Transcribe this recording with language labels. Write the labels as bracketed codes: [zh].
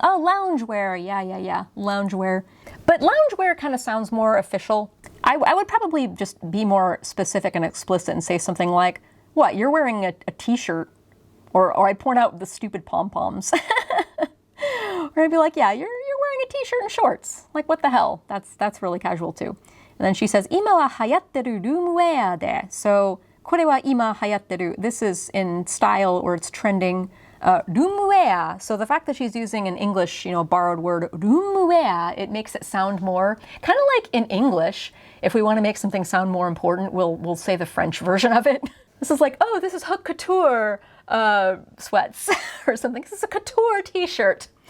[en] Oh, loungewear. Yeah. Loungewear. But loungewear kind of sounds more official. I would probably just be more specific and explicit and say something like, what, you're wearing a t-shirt? Or I'd point out the stupid pom-poms. Or I'd be like, yeah, you're wearing a t-shirt and shorts. Like, what the hell? That's really casual too. And then she says, [ja] 今は流行ってるルームウェアで.So, これは今流行ってる. [en] This is in style or it's trending. Roomwear. So the fact that she's using an English, borrowed word, roomwear, it makes it sound more, kind of like in English, if we want to make something sound more important, we'll say the French version of it. This is like, oh, this is haute couture sweats or something. This is a couture t-shirt.